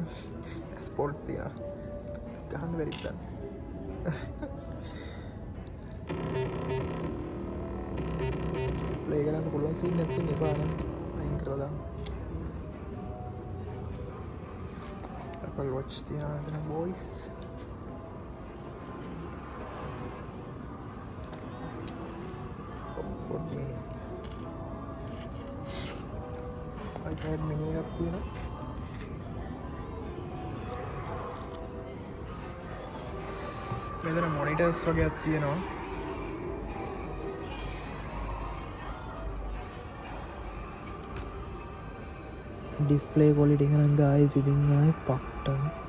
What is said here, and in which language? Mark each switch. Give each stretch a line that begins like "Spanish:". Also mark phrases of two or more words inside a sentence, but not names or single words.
Sinhala: ස්පෝර්ට් තියනවා. ගහන්න බැරිද දැන්. play කරන්න පුළුවන් සීන් එකක් තියෙන එපානේ. අයින් කරලා දාන්න. Apple Watch තියනවා එතන voice. iPod mini. iPad mini එකක් තියෙනවා. මෙතන monitors වගේක් තියෙනවා.
English: display quality
Sinhala: එක නම් guys ඉතින් ආයේ පට්ටම.